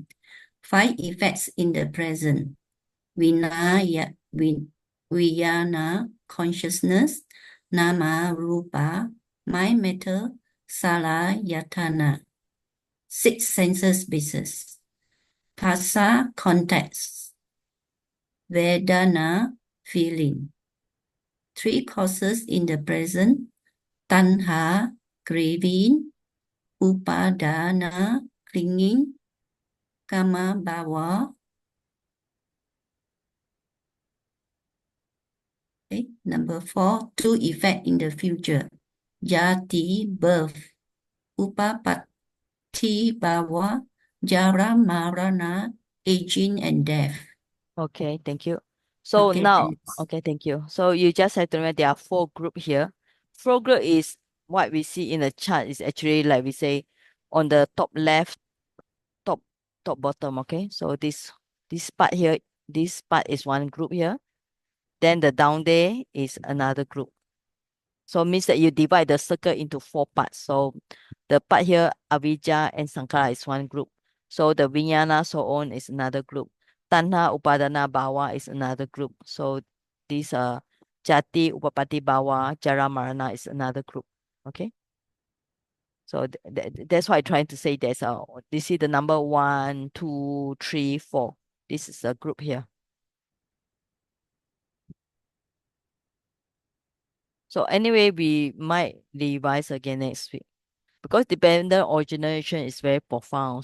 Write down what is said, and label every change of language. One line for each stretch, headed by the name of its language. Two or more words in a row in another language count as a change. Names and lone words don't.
English: 5 effects in the present, vijnana, consciousness,
Pali: nama, rupa,
English: mind, matter, salayatana. 6 senses basis. Phasa, context. Vedana, feeling. 3 causes in the present, tanha, craving, upadana, clinging,
Pali: kama, bhava.
English: Okay. Number 4, 2 effect in the future, jati, birth,
Pali: upapati, bhava, jara, marana,
English: aging and death. Okay, thank you. So Okay, now, thanks. okay, thank you. So you just have to remember there are 4 group here. 4 group is what we see in the chart is actually like we say on the top left, top bottom. Okay, so this part here, this part is one group here. Then the down there is another group. So means that you divide the circle into 4 parts. So the part here, avijja and sankara is one group. So the vijnana, so on, is another group.
Pali: Tanha, upadana, bhava
English: is another group. So these are
Pali: jati, upapati, bhava, jara, marana
English: is another group. Okay. So that's why I'm trying to say there's this is the number 1, 2, 3, 4. This is a group here. So anyway, we might revise again next week because dependent origination is very profound.